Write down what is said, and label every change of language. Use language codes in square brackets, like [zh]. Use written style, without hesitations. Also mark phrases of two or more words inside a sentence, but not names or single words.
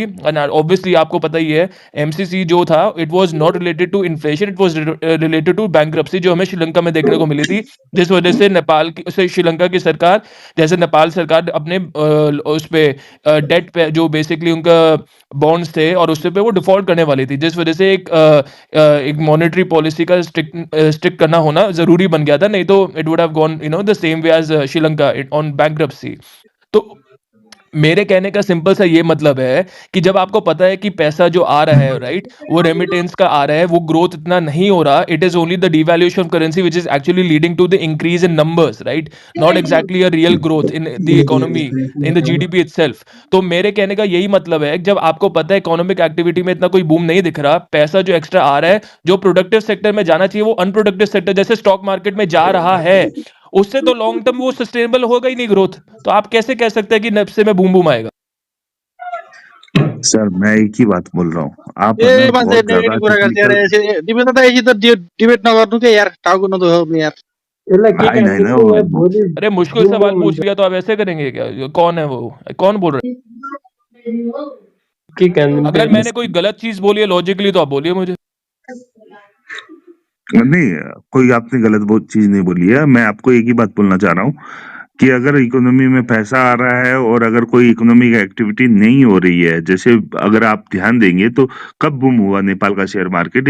[en] and obviously [hi] आपको पता ही है, एमसीसी जो था, [en] it was not related to inflation, it was related to bankruptcy, [hi] जो हमें श्रीलंका में देखने को मिली थी, जिस वजह से नेपाल की से श्रीलंका की सरकार, जैसे नेपाल सरकार अपने उस पे डेट पे, जो बेसिकली उनका बॉन्ड्स थे, और उससे पे वो डिफॉल्ट करने वाली थी, जिस वजह से एक [en] monetary policy [hi] का स्ट्रिक्ट करना होना जरूरी बन गया था, नहीं तो [en] it would have gone the same way as Sri Lanka on bankruptcy. [hi] तो मेरे कहने का सिंपल सा ये मतलब है कि जब आपको पता है कि पैसा जो आ रहा है, राइट, वो रेमिटेंस का आ रहा है, वो ग्रोथ इतना नहीं हो रहा, [en] it is only the devaluation of currency which is actually leading to the increase in numbers, right, not exactly a real growth in the economy, in the GDP itself. [hi] तो मेरे कहने का यही मतलब है कि जब आपको पता है [en] economic activity [hi] में इतना कोई बूम नहीं दिख रहा, पैसा जो एक्स्ट्रा आ रहा है, जो [en] productive sector [hi] में जाना चाहिए वो [en] unproductive sector [hi] जैसे [en] stock market [hi] में जा रहा है, उससे तो [en] long term [hi] वो सस्टेनेबल होगा ही नहीं ग्रोथ। तो आप कैसे कह सकते हैं कि नब्से में बूम बूम आएगा? सर मैं एक ही बात बोल रहा हूँ, आप है ना [ne] ए मान्छे [hi] बहुत ज्यादा [ne] नेगेटिभ कुरा गर्छ यार, टेक्निकल। यसरी डिबेट त यसरी त डिबेट नगर्नु के यार, टाउको नदुखाउनु यार। यसलाई के होइन होइन काटिदिनु है भोलि [hi] अरे मुश्किल जुम सवाल पूछ [ne] हुन्छ [hi] लिया तो आप ऐसे करेंगे क्या? ये कौन है वो? कौन बोल रहा [ne] के [hi] है? अगर [ne] काटिदिनु [hi] मैंने कोई गलत चीज बोली है लॉजिकली, तो आप बोलिए मुझे। नहीं, कोई आपने गलत चीज नहीं बोली है। मैं आपको एक ही बात बोलना चाह रहा हूँ कि अगर इकोनॉमी में पैसा आ रहा है और अगर कोई [en] economic activity [hi] नहीं हो रही है, जैसे अगर आप ध्यान देंगे तो कब बूम हुआ नेपाल का [en] share market?